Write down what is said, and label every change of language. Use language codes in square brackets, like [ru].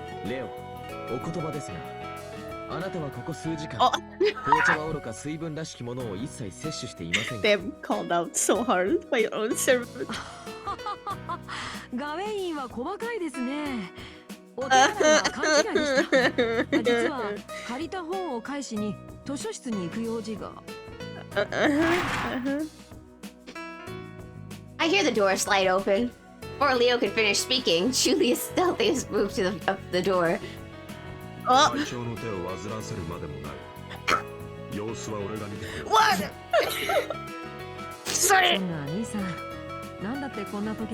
[ja] レオ、お言葉ですが、あなたはここ数時間、あ紅茶はおろか水分らしきものを一切摂取していませんが。 [en] Damn, called out so hard by your own servant. [ja] ガウェインは細かいですね。お手洗いは勘違いでした。実は借りた本を返しに図書室に行く用事が。 [en] I hear the door slide open. Before Leo could finish speaking, Julius stealthiest moved to the door. Oh, [ja] 会長の手を煩わせるまでもない。様子は俺が見てくる。 [en] what? [ja] そんな兄さん、なんだってこんな時。